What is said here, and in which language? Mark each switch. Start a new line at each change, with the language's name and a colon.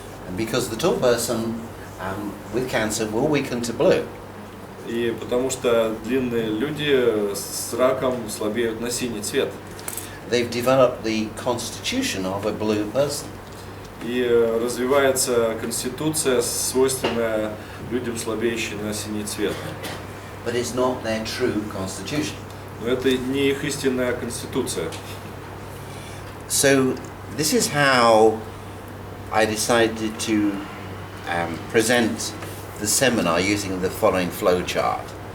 English: And because the tall person with cancer will weaken to blue.
Russian: И потому что длинные люди с раком слабеют на синий цвет.
English: They've developed the constitution of a blue person.
Russian: И развивается конституция, свойственная людям, слабеющим на синий цвет.
English: But it's not their true constitution.
Russian: Но это не их истинная конституция.
English: So this is how I decided to present the seminar using the following flow chart.